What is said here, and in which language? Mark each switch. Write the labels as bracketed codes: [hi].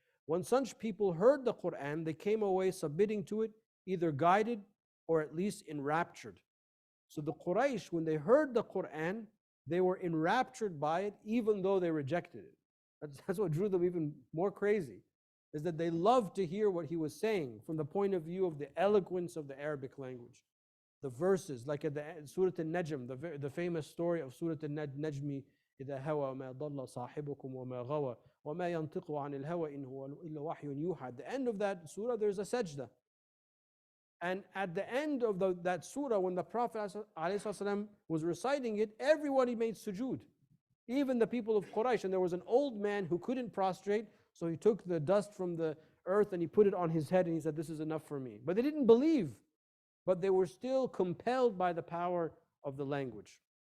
[en] When such people heard the Quran, they came away submitting to it, either guided or at least enraptured. So the Quraysh, when they heard the Quran, they were enraptured by it, even though they rejected it. That's what drew them even more crazy, is that they loved to hear what he was saying from the point of view of the eloquence of the Arabic language. The verses, like at the Surah Al-Najm, the famous story of Surah Al-Najmi, [ar] إِذَا هَوَى مَا ضَلَّ صَاحِبُكُمْ وَمَا غَوَى وَمَا يَنْطِقُ عَنِ الْهَوَى إِنْ هُوَ إِلَّا وَحْيٌ يُوحَى. [en] At the end of that surah, there's a sajda. And at the end of that surah, when the Prophet ﷺ was reciting it, everybody made sujood, even the people of Quraysh. And there was an old man who couldn't prostrate, so he took the dust from the earth and he put it on his head and he said, this is enough for me. But they didn't believe, but they were still compelled by the power of the language.